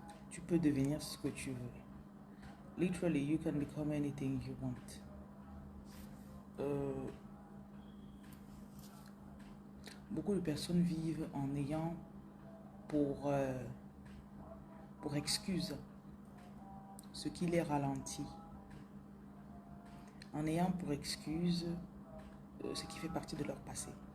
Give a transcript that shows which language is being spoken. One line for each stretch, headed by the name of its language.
French: Tu peux devenir ce que tu veux.
English: Literally, you can become anything you want.
French: Beaucoup de personnes vivent en ayant pour, excuse ce qui les ralentit. En ayant pour excuse ce qui fait partie de leur passé.